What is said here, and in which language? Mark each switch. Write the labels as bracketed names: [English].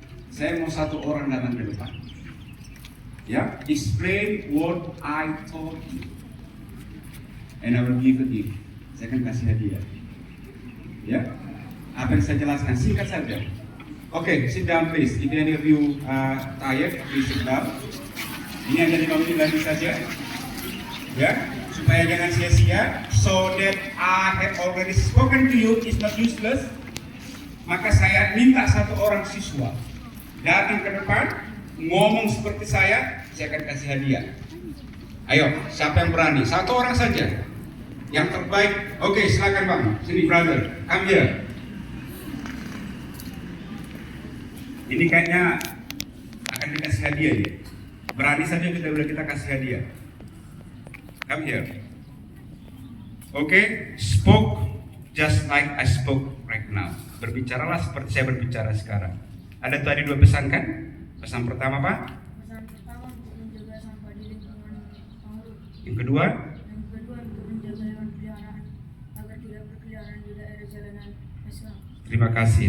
[Indonesian] Saya mau 1 orang datang ke depan. [English] Ya, explain what I told you, and I will give a gift. [Indonesian] Saya akan kasih hadiah. Ya, apa yang saya jelaskan singkat saja. [English] Okay, sit down please. If any of you tired, please sit down. [Indonesian] Ini hanya 5 menit lagi saja, ya, supaya jangan sia-sia. [English] So that I have already spoken to you is not useless. [Indonesian] Maka saya minta 1 orang siswa datang ke depan, ngomong seperti saya akan kasih hadiah. Ayo, siapa yang berani? 1 orang saja, yang terbaik. Oke, silakan bang. Sini [English] brother, come here. [Indonesian] Ini kayaknya akan dikasih hadiah ya. Berani saja kita udah kita kasih hadiah. [English] Come here. Oke, spoke just like I spoke right now. [Indonesian] Berbicaralah seperti saya berbicara sekarang. Ada tadi 2 pesan kan? Pesan pertama Pak? Pesan pertama untuk menjaga sampah di lingkungan Pangruk. Yang kedua? Yang kedua untuk menjaga hewan peliharaan agar tidak berkeliaran di daerah jalanan nasional. Terima kasih.